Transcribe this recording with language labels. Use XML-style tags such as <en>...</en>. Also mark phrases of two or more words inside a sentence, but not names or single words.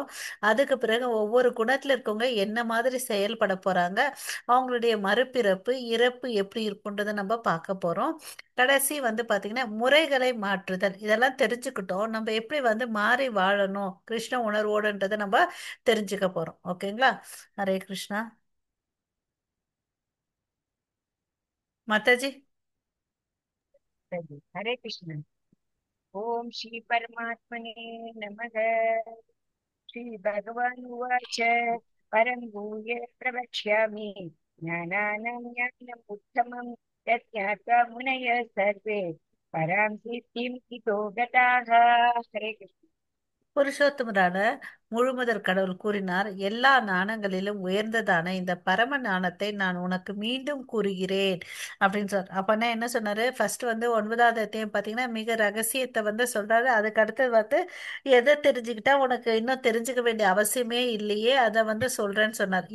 <ta>அதுக்கு பிறகு ஒவ்வொரு குணத்துல இருக்கவங்க என்ன மாதிரி செயல்பட போறாங்க, அவங்களுடைய மறுபிறப்பு, இறப்பு எப்படி இருக்குன்றதை நம்ம பார்க்க போறோம். கடைசி வந்து பாத்தீங்கன்னா முறைகளை மாற்றுதல். இதெல்லாம் தெரிஞ்சுக்கிட்டோம், நம்ம எப்படி வந்து மாறி வாழணும் கிருஷ்ண உணர்வோடுன்றதை நம்ம தெரிஞ்சுக்க போறோம். ஓகேங்களா. ஹரே கிருஷ்ணா.</ta> <hi>माताजी।</hi> <sa>हरे कृष्ण। ओम श्री परमात्मने नमः। श्री भगवान उवाच परं भूय प्रवक्ष्यामि ज्ञानानां ज्ञानम् उत्तमं यज्ञात्वा मुनयः सर्वे परां सिद्धिं इतो गताः।</sa> <hi>हरे कृष्ण।</hi> <ta>புருஷோத்தமரான முழுமுதற் கடவுள் கூறினார், எல்லா ஞானங்களிலும் உயர்ந்ததான இந்த பரம ஞானத்தை நான் உனக்கு மீண்டும் கூறுகிறேன் அப்படின்னு சொல்ற. அப்பனா என்ன சொன்னாரு, ஃபர்ஸ்ட் வந்து 9வது அத்தியாயம் பார்த்தீங்கன்னா மிக ரகசியத்தை வந்து சொல்றாரு. அதுக்கு அடுத்தது வந்து எதை தெரிஞ்சுக்கிட்டா உனக்கு இன்னும் தெரிஞ்சுக்க வேண்டிய அவசியமே இல்லையே அதை வந்து சொல்றேன்னு சொன்னார்.</ta>